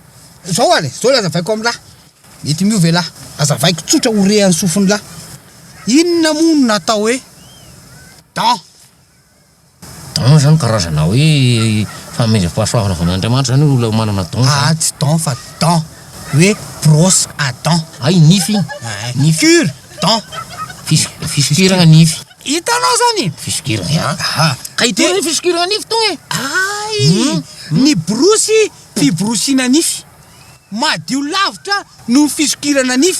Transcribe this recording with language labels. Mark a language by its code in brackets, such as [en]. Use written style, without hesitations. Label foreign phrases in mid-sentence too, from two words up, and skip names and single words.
[mg] Zao ale, zao la azavaiko am'lahy. Mety miove lahy. Azavaiko tsotra ore any sofiny lahy. Inona moa no natao hoe dent. Dent zany karazana hoe famendram-pahasoavana avy amin'Andriamanitra zany olona manana dent zany. Tsy dent fa dent. Hoe [fr] brosse à dent. [mg] Ay nify. Ny cure-dent. Fisikirana nify. Hitanao zany? Fisikirana. Ka Itony ny fisikirana nify tony e. Ay! Ny borosy fiborosiana nify. Madio lavitra no fisokirana nify.